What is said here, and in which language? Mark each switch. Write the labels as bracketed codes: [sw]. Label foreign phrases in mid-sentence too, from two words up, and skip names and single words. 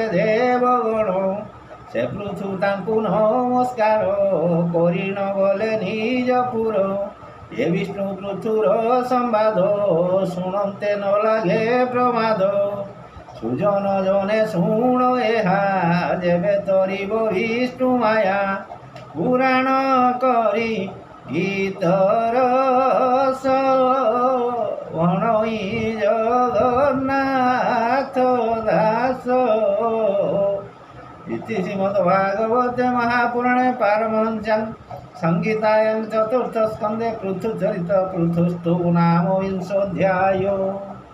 [or] ଦେବଗଣ ସେ ପୃଥୁ ତାଙ୍କୁ ନମସ୍କାର କରି ନ ଗଲେ ନିଜ ପୁର ଏ ବିଷ୍ଣୁ ପୃଥୁର ସମ୍ବାଦ ଶୁଣନ୍ତେ ନ ଲାଗେ ପ୍ରମାଦ ସୁଜନ ଜନେ ଶୁଣ ଏହା ଯେବେ ତରିବ ବିଷ୍ଣୁ ମାୟା ପୁରାଣ କରି ଗୀତର ଭଣଇ ଜଗନ୍ନାଥ ଦାସ [sa] इति श्रीमद्भागवते महापुराणे पारमहंस्यां संहितायां चतुर्थस्कन्धे पृथुचरित पृथुस्तु नाम विंशोऽध्यायो।